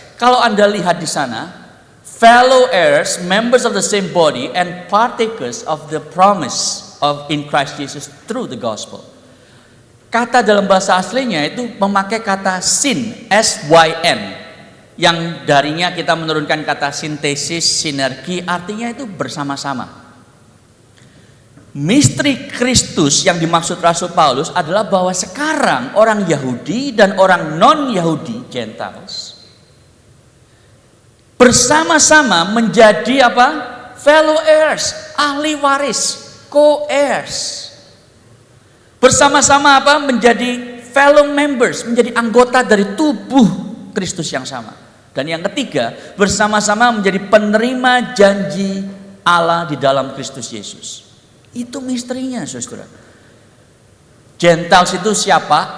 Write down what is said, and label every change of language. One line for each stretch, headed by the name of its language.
Indonesian: Kalau Anda lihat di sana,
English: fellow heirs, members of the same body and partakers of the promise of in Christ Jesus through the gospel.
Indonesian: Kata dalam bahasa aslinya itu memakai kata syn, S-Y-N, yang darinya kita menurunkan kata sintesis, sinergi, artinya itu bersama-sama. Misteri Kristus yang dimaksud Rasul Paulus adalah bahwa sekarang orang Yahudi dan orang non-Yahudi, Gentiles, bersama-sama menjadi apa?
English: Fellow heirs,
Indonesian: ahli waris,
English: co-heirs.
Indonesian: Bersama-sama apa? Menjadi fellow members, menjadi anggota dari tubuh Kristus yang sama. Dan yang ketiga, bersama-sama menjadi penerima janji Allah di dalam Kristus Yesus. Itu misterinya, saudara. Gentiles itu siapa?